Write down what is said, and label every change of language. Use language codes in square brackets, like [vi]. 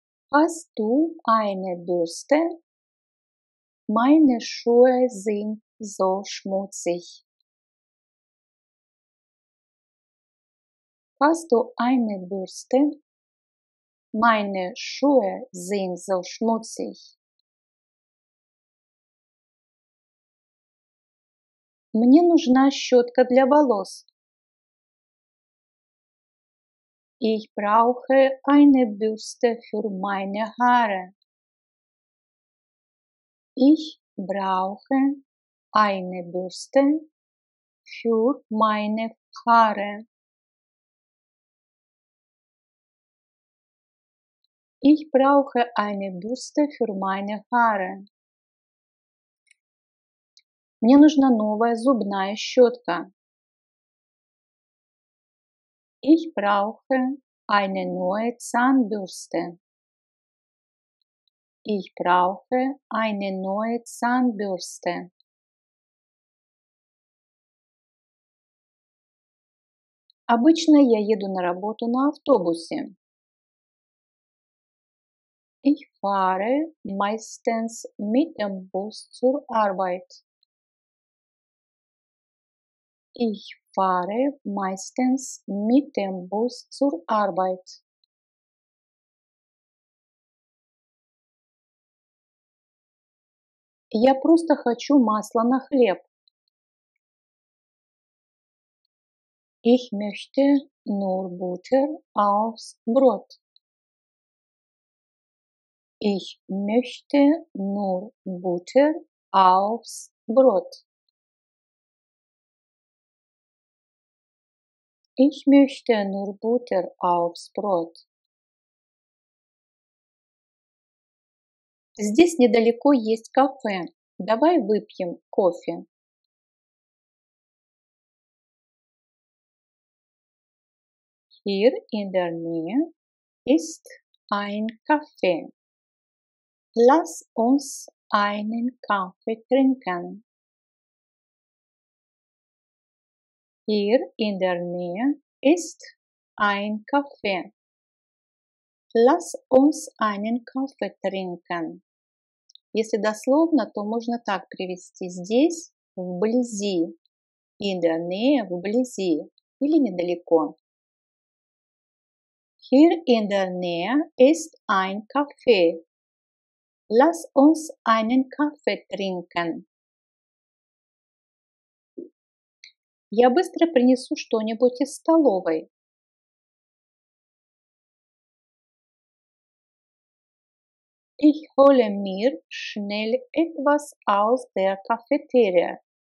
[de] Hast du eine Bürste? Meine Schuhe sind so schmutzig. Hast du eine Bürste? Meine Schuhe sind so schmutzig. [ru] Мне нужна щетка для волос. [de] Ich brauche eine Bürste für meine Haare. Ich brauche eine Bürste für meine Haare. Ich brauche eine Bürste für meine Haare. [ru] Мне нужна новая зубная щетка. [de] Ich brauche eine neue Zahnbürste. Ich brauche eine neue Zahnbürste. [ru] Обычно я еду на работу на автобусе. [de] Ich fahre meistens mit dem Bus zur Arbeit. Ich fahre meistens mit dem Bus zur Arbeit. [ru] Я просто хочу масла на хлеб. [de] Ich möchte nur Butter aufs Brot. Ich möchte nur Butter aufs Brot. Ich möchte nur Butter aufs Brot. [ru] Здесь недалеко есть кафе. Давай выпьем кофе. [de] Hier in der Nähe ist ein Café. Lass uns einen Kaffee trinken. Hier in der Nähe ist ein Café. Lass uns einen Kaffee trinken. [ru] Если дословно, то можно так перевести: здесь, вблизи, [de] in der Nähe, [ru] вблизи или недалеко. [de] Hier in der Nähe ist ein Café. Lass uns einen Kaffee trinken. [ru] Я быстро принесу что-нибудь из столовой. [de] Ich hole mir schnell etwas aus der Cafeteria.